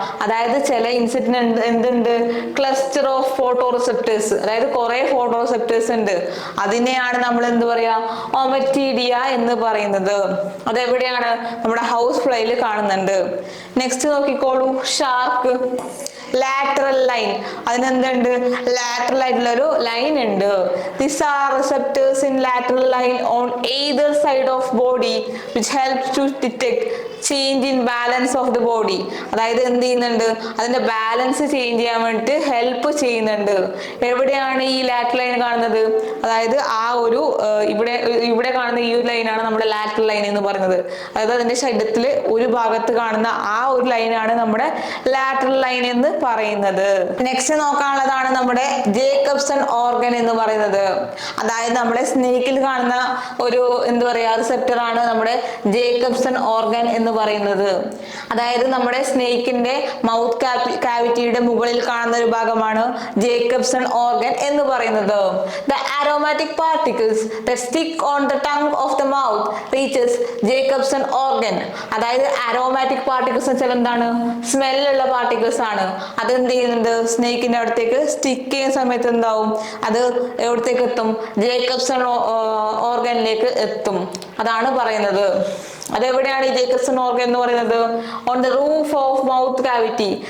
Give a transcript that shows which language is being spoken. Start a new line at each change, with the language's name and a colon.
Malayalam: അതായത് ചില ഇൻസെക്റ്റിന് എന്തുണ്ട്, ക്ലസ്റ്റർ ഓഫ് ഫോട്ടോ റിസെപ്റ്റേഴ്സ്, അതായത് കുറെ ഫോട്ടോ റിസെപ്റ്റേഴ്സ് ഉണ്ട്. അതിനെയാണ് നമ്മൾ എന്ത് പറയാ, ഒമറ്റീഡിയ എന്ന് പറയുന്നത്. അതെവിടെയാണ്, നമ്മുടെ ഹൗസ് ഫ്ലൈയിൽ കാണുന്നുണ്ട്. നെക്സ്റ്റ് നോക്കിക്കോളൂ, ഷാർക്ക്. ലാറ്ററൽ ലൈൻ, അതിനെന്തുണ്ട്, ലാറ്ററൽ ആയിട്ടുള്ള ഒരു ലൈൻ ഉണ്ട്.
English: These are receptors in lateral line on either side of body which helps to detect change in balance of the body.
Malayalam: അതായത് എന്ത് ചെയ്യുന്നുണ്ട്, അതിന്റെ ബാലൻസ് ചേഞ്ച് ചെയ്യാൻ വേണ്ടിട്ട് ഹെൽപ്പ് ചെയ്യുന്നുണ്ട്. എവിടെയാണ് ഈ ലാറ്ററൽ ലൈൻ കാണുന്നത്, അതായത് ആ ഒരു ഇവിടെ കാണുന്ന ഈ ഒരു ലൈനാണ് നമ്മുടെ ലാറ്ററൽ ലൈൻ എന്ന് പറയുന്നത്. അതായത് അതിന്റെ ശരീരത്തിൽ ഒരു ഭാഗത്ത് കാണുന്ന ആ ഒരു ലൈനാണ് നമ്മുടെ ലാറ്ററൽ ലൈൻ എന്ന് പറയുന്നത്. നെക്സ്റ്റ് നോക്കാനുള്ളതാണ് നമ്മുടെ ജേക്കബ്സൺ ഓർഗൻ എന്ന് പറയുന്നത്. അതായത് നമ്മുടെ സ്നേക്കിൽ കാണുന്ന ഒരു എന്താ പറയാ റിസെപ്റ്റർ ആണ് നമ്മുടെ ജേക്കബ്സൺ ഓർഗൻ എന്ന് പറയുന്നത്. അതായത് നമ്മുടെ സ്നേക്കിന്റെ മൗത്ത് കാവിറ്റിയുടെ മുകളിൽ കാണുന്ന ഒരു ഭാഗമാണ് ജേക്കബ്സൺ ഓർഗൻ എന്ന് പറയുന്നത്.
English: The aromatic particles that stick on the tongue of the mouth reaches Jacobson organ.
Malayalam: അതായത് aromatic particles എന്ന് വെച്ചാൽ എന്താണ്, സ്മെല്ലുള്ള പാർട്ടിക്കിൾസ് ആണ്. അതെന്ത് ചെയ്യുന്നുണ്ട്, സ്നേക്കിന്റെ അടുത്തേക്ക് സ്റ്റിക്ക് ചെയ്യുന്ന സമയത്ത് എന്താവും, അത് എവിടത്തേക്ക് എത്തും, ജേക്കബ്സൺ ഓർഗനിലേക്ക് എത്തും. അതാണ് പറയുന്നത്. അതെവിടെയാണ് ഈ ജേക്കബ്സൺ ഓർഗൻ എന്ന് പറയുന്നത്,
English: On the roof of mouth cavity.